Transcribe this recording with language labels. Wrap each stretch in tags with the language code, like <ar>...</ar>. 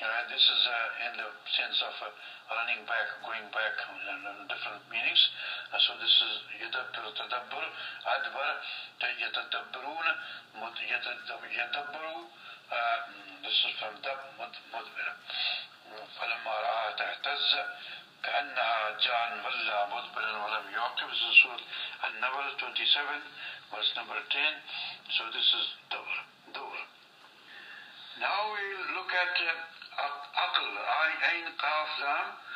<en>This is in the sense of running back, going back, in different meanings. So this is</en> <ar>يدبر تدبر أدبر يتدبرون يتدبروا.</ar> <en>This is from</en> <ar>دب مدبر. فلما رأى تهتز كأنها جان ولا مدبرا ولم يعقب.</ar> <en>This is Surah An-Nabl 27, verse number 10. So this is</en> <ar>دبر دبر.</ar> <en>Now we look at</en> <ar>أقل عين قاف لام.</ar>